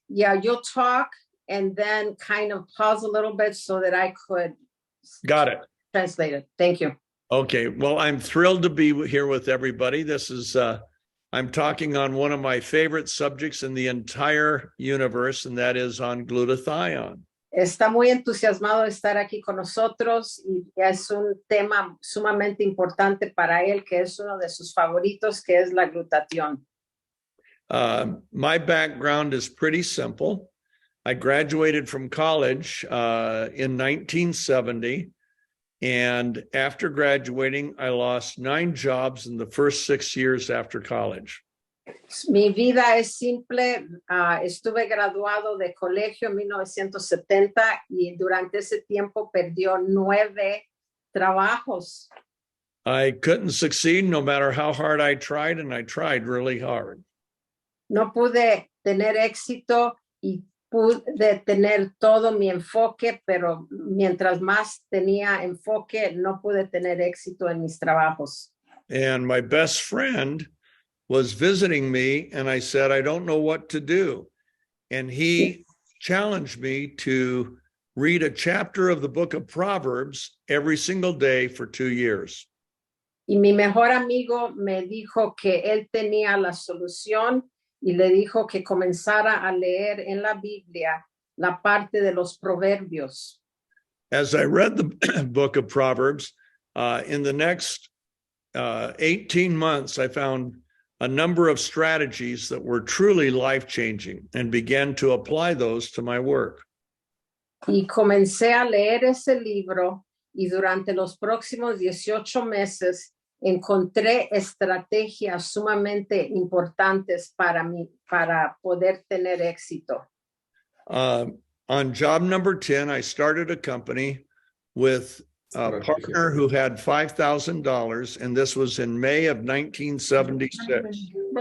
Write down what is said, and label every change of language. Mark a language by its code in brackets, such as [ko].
[en] Yeah, you'll talk and then kind of pause a little bit so that I could Got it. translate it. Thank you. Okay. Well, I'm thrilled to be here with everybody. This is, I'm talking on one of my favorite subjects in the entire universe, and that is on glutathione. [es] Está muy entusiasmado de estar aquí con nosotros y es un tema sumamente importante para él, que es uno de sus favoritos, que es la glutatión. [en] My background is pretty simple. I graduated from college in 1970. And after graduating, I lost 9 jobs in the first 6 years after college. [es] Mi vida es simple. Estuve graduado de colegio en 1970 y durante ese tiempo perdió 9 trabajos. [en] I couldn't succeed no matter how hard I tried, and I tried really hard. [es] No pude tener éxito y pude tener todo mi enfoque, pero mientras más tenía enfoque, no pude tener éxito en mis trabajos. [en] And my best friend was visiting me, and I said, I don't know what to do. And he challenged me to read a chapter of the book of Proverbs every single day for 2 years. [es] Y mi mejor amigo me dijo que él tenía la solución y le dijo que comenzara a leer en la Biblia la parte de los proverbios. [en] As I read the book of Proverbs, in the next 18 months, I found a number of strategies that were truly life-changing and began to apply those to my work. [es] Y comencé a leer ese libro y durante los próximos 18 meses encontré estrategias sumamente importantes para poder tener éxito. [en] On job number 10, I started a company with a partner who had $5,000, and this was in May of 1976.